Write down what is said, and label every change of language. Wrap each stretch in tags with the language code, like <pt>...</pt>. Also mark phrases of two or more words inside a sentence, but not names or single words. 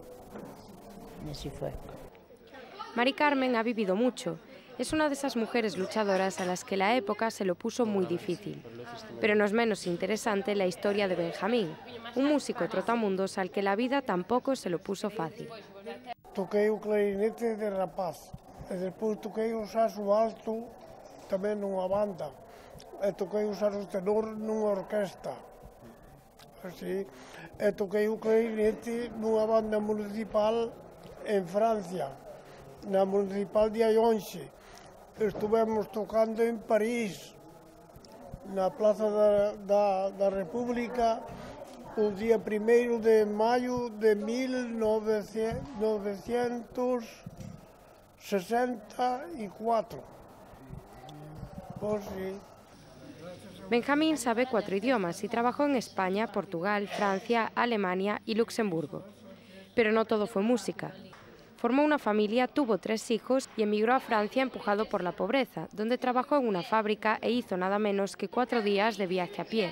<es>Y así fue. Mari Carmen ha vivido mucho. Es una de esas mujeres luchadoras a las que la época se lo puso muy difícil. Pero no es menos interesante la historia de Benjamín, un músico trotamundos al que la vida tampoco se lo puso fácil.</es> <gl>Toquei o clarinete de rapaz, e despois toquei o saxo alto tamén nunha banda, e toquei o saxo tenor nunha orquesta, así, e toquei o clarinete nunha banda municipal en Francia, na municipal de Ayonxe. Estuvemos tocando en París, na Plaza da República, o día 1º de maio de 1964.</gl> <es>Pues sí. Benjamín sabe 4 idiomas y trabajó en España, Portugal, Francia, Alemania y Luxemburgo. Pero no todo fue música. Formó una familia, tuvo 3 hijos y emigró a Francia empujado por la pobreza, donde trabajó en una fábrica e hizo nada menos que 4 días de viaje a pie.</es>